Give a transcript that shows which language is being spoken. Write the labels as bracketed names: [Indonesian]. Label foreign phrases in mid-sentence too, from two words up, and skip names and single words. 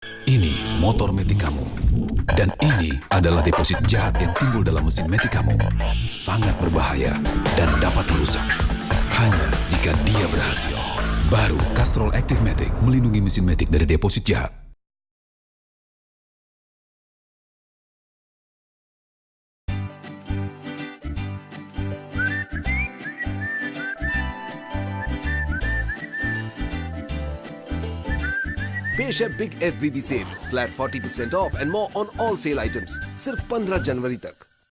[Indonesian] Ini motor metik kamu. Dan ini adalah deposit jahat yang timbul dalam mesin metik kamu. Sangat berbahaya dan dapat merusak. Hanya jika dia berhasil. Baru Castrol Active Matic melindungi mesin metik dari deposit jahat. [Hindi] पेश है [English] Big FBB sale, flat 40% off and more on all sale items, [Hindi] सिर्फ 15 जनवरी तक।